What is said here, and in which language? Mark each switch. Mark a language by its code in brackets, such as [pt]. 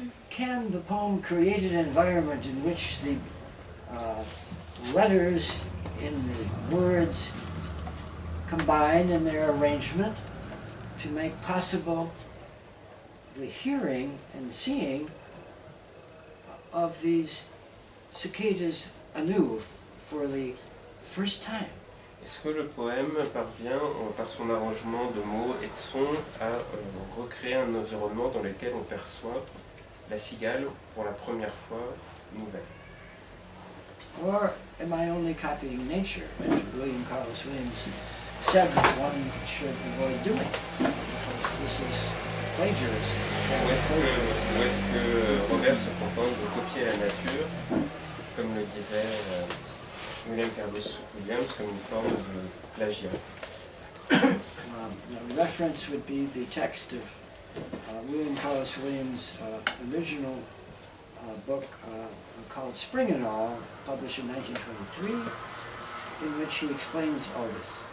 [en] Can the poem create an environment in which the letters in the words combine in their arrangement to make possible the hearing and seeing of these cicadas anew for the first time? [fr] Est-ce que le poème parvient, par son arrangement de mots et de sons, à recréer un environnement dans lequel on perçoit la cigale pour la première fois nouvelle? [en] Or am I only copying nature, as William Carlos Williams said that one should avoid doing, because this is plagiarism. [fr] Ou est-ce que Robert se contente de copier la nature, comme le disait William Carlos Williams, comme une forme de plagiat? [en] The reference would be the text of William Carlos Williams' original book called Spring and All, published in 1923, in which he explains all this.